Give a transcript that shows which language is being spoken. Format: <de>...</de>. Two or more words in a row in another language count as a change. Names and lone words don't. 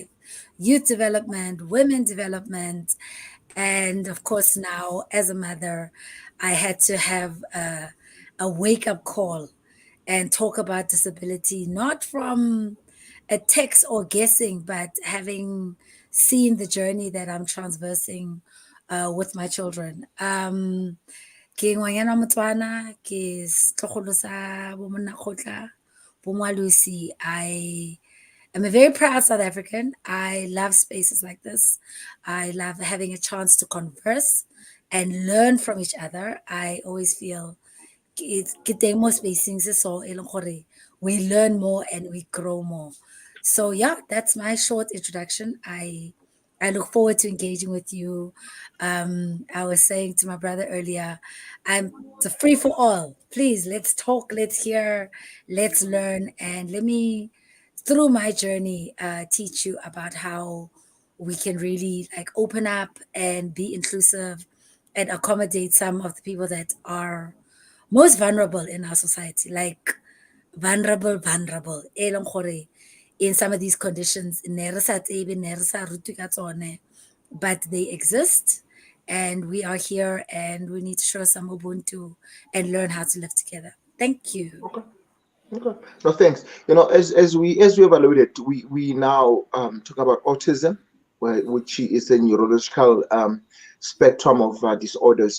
<en>Youth development, women development, and of course, now as a mother, I had to have a wake up call and talk about disability, not from a text or guessing, but having seen the journey that I'm traversing with my children.</en> <tn>Ke ngwanyana wa Motswana, ke setlogolo sa bo Monnakgotla, bo Moalusi.</tn> <en>I'm a very proud South African. I love spaces like this. I love having a chance to converse and learn from each other. I always feel</en> <tn>ke teng mo spacing se so e leng gore</tn> <en>we learn more and we grow more. So yeah, that's my short introduction. I look forward to engaging with you. I was saying to my brother earlier, I'm it's a free for all. Please, let's talk, let's hear, let's learn, and let me, through my journey, teach you about how we can really like open up and be inclusive and accommodate some of the people that are most vulnerable in our society, like vulnerable,</en> <tn>e leng gore</tn> <en>in some of these conditions,</en> <tn>ne re sa tsebe, ne re sa rutwe ka tsone,</tn> <en>but they exist, and we are here, and we need to show some Ubuntu and learn how to live together. Thank you. Okay. Okay. No, thanks. As we have alluded, we now talk about autism, which is a neurological spectrum of disorders.</en>